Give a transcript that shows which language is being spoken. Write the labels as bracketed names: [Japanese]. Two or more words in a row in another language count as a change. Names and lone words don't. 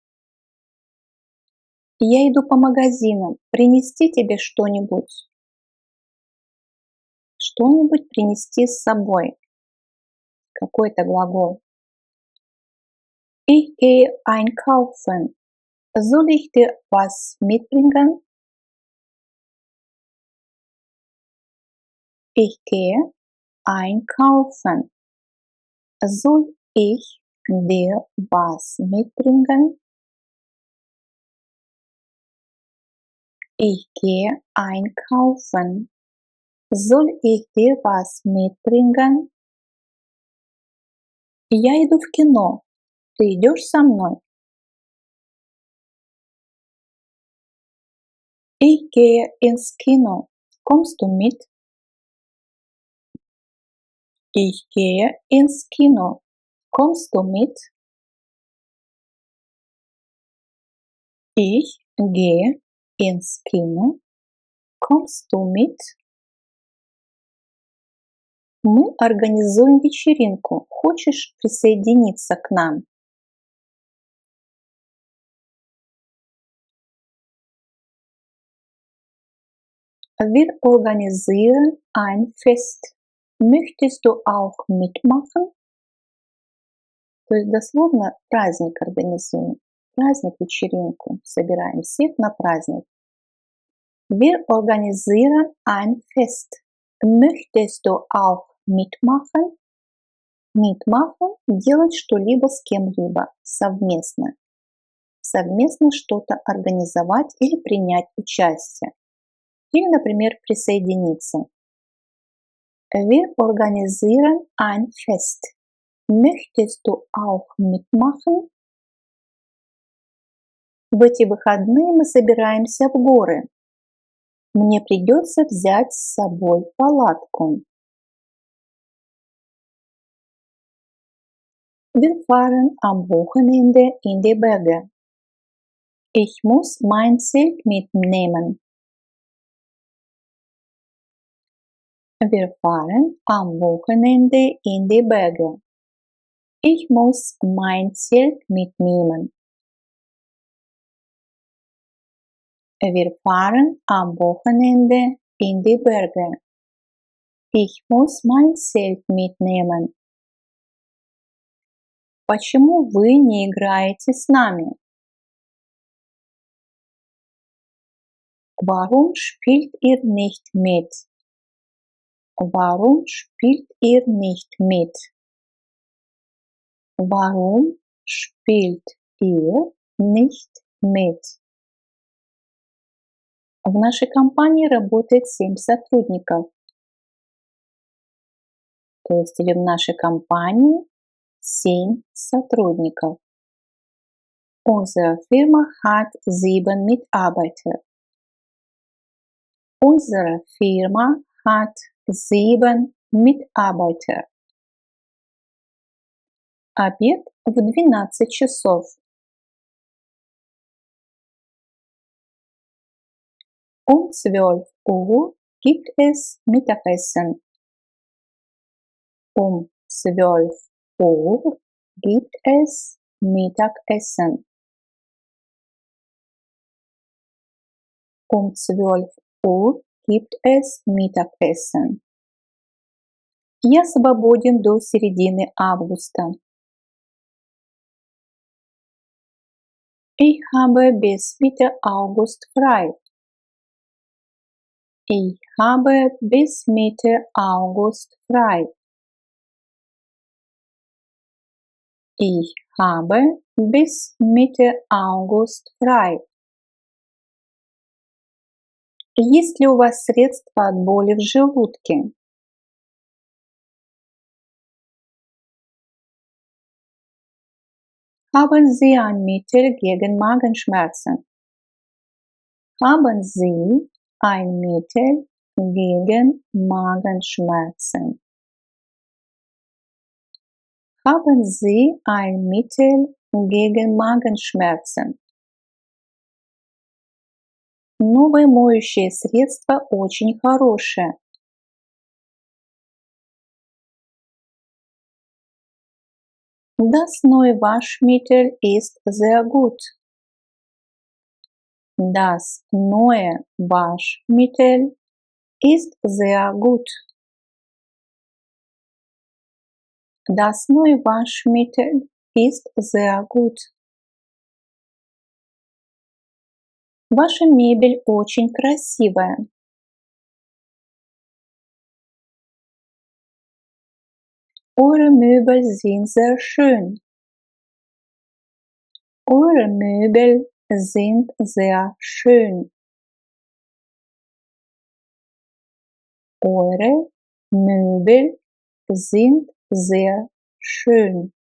[Russian] Я иду по магазинам. Принести тебе что-нибудь? Что-нибудь принести с собой. Какой-то глагол. [German] Ich gehe einkaufen. Soll ich dir was mitbringen? Ich gehe einkaufen. Soll ich dir was mitbringen? Ich gehe einkaufen. Soll ich dir was mitbringen? [Russian] Я иду в кино. Ты идешь со мной? [German] Ich gehe ins Kino. Kommst du mit? Ich gehe ins Kino. Kommst du mit? Ich gehe ins Kino. Kommst du mit? [Russian] Мы организуем вечеринку. Хочешь присоединиться к нам? [German] Wir organisieren ein Fest. Möchtest du auch mitmachen? [Russian] То есть дословно праздник организуем. Праздник, вечеринку. Собираем всех на праздник. [German] Wir organisieren ein Fest. Möchtest du auch mitmachen? [Russian] Mitmachen – делать что-либо с кем-либо, совместно. Совместно что-то организовать или принять участие. Или, например, присоединиться. [German] Wir organisieren ein Fest. Möchtest du auch mitmachen? [Russian] В эти выходные мы собираемся в горы. Мне придется взять с собой палатку. [German] Wir fahren am Wochenende in die Berge. Ich muss mein Zelt mitnehmen. Wir fahren am Wochenende in die Berge. Ich muss mein Zelt mitnehmen. Wir fahren am Wochenende in die Berge. Ich muss mein Zelt mitnehmen. [Russian] Почему вы не играете с нами? [German] Warum spielt ihr nicht mit? Warum spielt ihr nicht mit? Warum spielt ihr nicht mit? [Russian] В нашей компании работает 7 сотрудников. То есть в нашей компании 7 сотрудников. [German] Unsere Firma hat 7 Mitarbeiter. Unsere Firma hat 7 Mitarbeiter. [Russian] Обед в 12 часов. [German] Um 12 Uhr gibt es Mittagessen. Um 12 Uhr gibt es Mittagessen. Um 12 Uhr gibt es Mittagessen. [Russian] Я свободен до середины августа. [German] Ich habe bis Mitte August frei. Ich habe bis Mitte August frei. Ich habe bis Mitte August frei. [Russian] Есть ли у вас средства от боли в желудке? [German] Haben Sie ein Mittel gegen Magenschmerzen? Haben Sie ein Mittel gegen Magenschmerzen? Haben Sie ein Mittel gegen Magenschmerzen? [Russian] Новое моющее средство очень хорошее. [German] Das neue Waschmittel ist sehr gut. Das neue Waschmittel ist sehr gut. Das neue Waschmittel ist sehr gut. [Russian] Ваша мебель очень красивая. [German] Eure Möbel sind sehr schön. Eure Möbel sind sehr schön. Eure Möbel sind sehr schön.